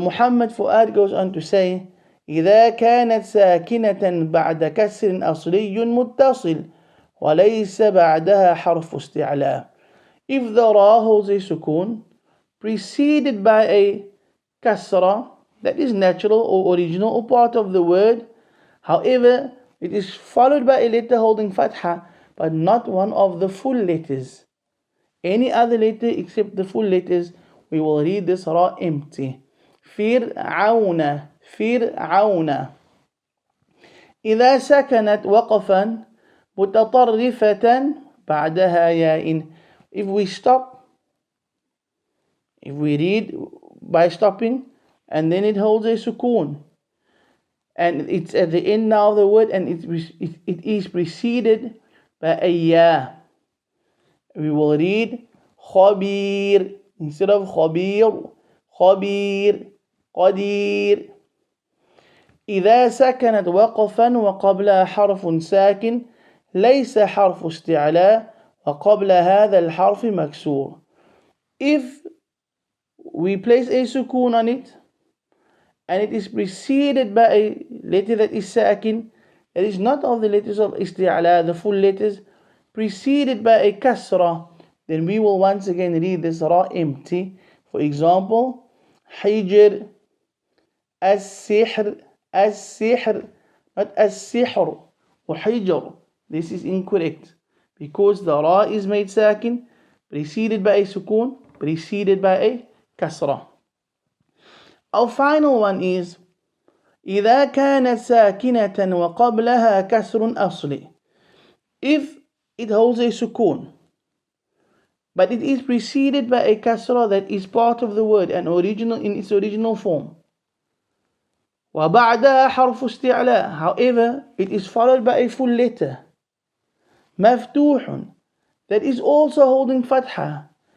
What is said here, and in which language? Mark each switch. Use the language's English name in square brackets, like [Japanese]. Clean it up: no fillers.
[English] Muhammad Fuad goes on to say, [Arabic] إذا كانت ساكنة بعد كسر أصلي متصل وليس بعدها حرف استعلاء. [English] If the ra holds a sukoon preceded by a kasra that is natural or original or part of the word, however, it is followed by a letter holding fatha, but not one of the full letters. Any other letter except the full letters, we will read this ra empty. [Arabic] فرعون, فرعون. إذا سكنت وقفا متطرفة بعدها ياء. [English] If we stop, if we read by stopping, and then it holds a sukoon, and it's at the end now of the word, and it is preceded by a ya, we will read khabir instead of khabir, khabir, qadir. [Arabic] إذا سكنت وقفا وقبلها حرف ساكن ليس حرف استعلاء وقبل هذا الحرف مكسور. [English] If we place a sukoon on it, and it is preceded by a letter that is sakin, that is not of the letters of isti'ala, the full letters, preceded by a kasra, then we will once again read this ra empty. For example, hijr, as-sihr, as-sihr, not as-sihr, or hijr. This is incorrect, because the ra is made sakin, preceded by a sukoon, preceded by a kasra. Our final one is [Arabic] إذا كانت ساكنة وقبلها كسر أصلي. [English] If it holds a sukoon, but it is preceded by a kasra that is part of the word and original in its original form. [Arabic] وبعدها حرف استعلاء. [English] However, it is followed by a full letter. مفتوح, that is also holding fatha.